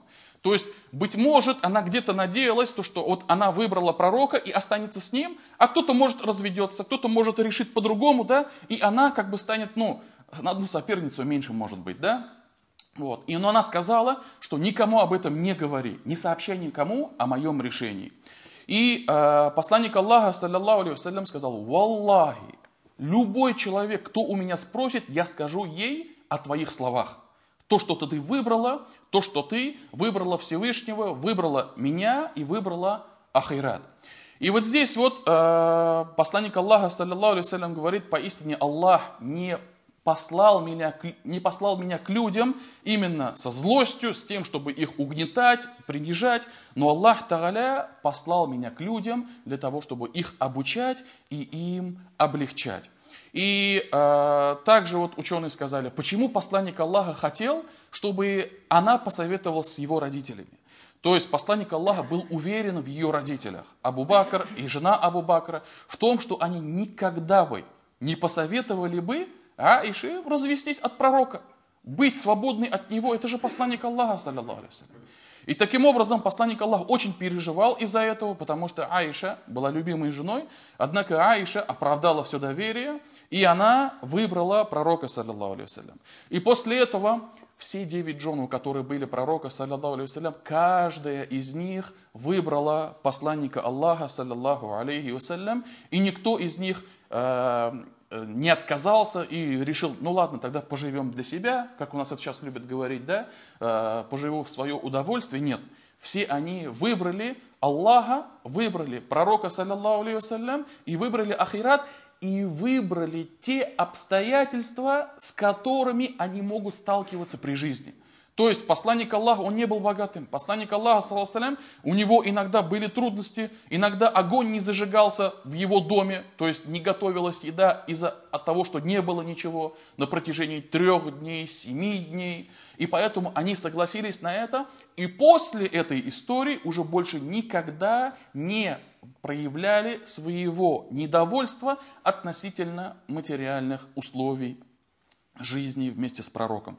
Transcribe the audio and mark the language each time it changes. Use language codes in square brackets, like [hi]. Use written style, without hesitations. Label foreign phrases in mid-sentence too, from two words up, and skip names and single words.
[ru] То есть, быть может, она где-то надеялась, что вот она выбрала пророка и останется с ним, а кто-то может разведется, кто-то может решить по-другому, да, и она как бы станет, на одну соперницу меньше может быть, да. Вот. Но она сказала, что никому об этом не говори, не сообщай никому о моем решении. И посланник Аллаха, [ar] صلى الله عليه وسلم, [ru] сказал, валлахи, любой человек, кто у меня спросит, я скажу ей о твоих словах. То, что ты выбрала, то, что ты выбрала Всевышнего, выбрала меня и выбрала ахират. И вот здесь вот посланник Аллаха, [ar] صلى الله عليه وسلم, [ru] говорит, поистине Аллах не послал меня к людям именно со злостью, с тем, чтобы их угнетать, принижать, но Аллах Тааля послал меня к людям для того, чтобы их обучать и им облегчать. И также вот ученые сказали, почему посланник Аллаха хотел, чтобы она посоветовалась с его родителями. То есть посланник Аллаха был уверен в ее родителях, Абу Бакр и жена Абу Бакра, в том, что они никогда бы не посоветовали бы Аиши развестись от пророка, быть свободной от него, это же посланник Аллаха, [ar] صلى الله عليه وسلم. [ru] И таким образом посланник Аллаха очень переживал из-за этого, потому что Аиша была любимой женой, однако Аиша оправдала все доверие, и она выбрала пророка, [ar] صلى الله عليه وسلم. [ru] И после этого все 9 жен, которые были пророка, [ar] صلى الله عليه وسلم, [ru] каждая из них выбрала посланника Аллаха, [ar] صلى الله عليه وسلم, [ru] и никто из них не отказался и решил, ладно, тогда поживем для себя, как у нас это сейчас любят говорить, да, поживу в свое удовольствие. Нет, все они выбрали Аллаха, выбрали пророка, [ar] صلى الله عليه وسلم, [ru] и выбрали ахират, и выбрали те обстоятельства, с которыми они могут сталкиваться при жизни. То есть посланник Аллаха, он не был богатым. Посланник Аллаха, [ar] صلى الله عليه وسلم, [ru] у него иногда были трудности, иногда огонь не зажигался в его доме, то есть не готовилась еда от того, что не было ничего на протяжении 3 дней, 7 дней. И поэтому они согласились на это. И после этой истории уже больше никогда не проявляли своего недовольства относительно материальных условий жизни вместе с пророком.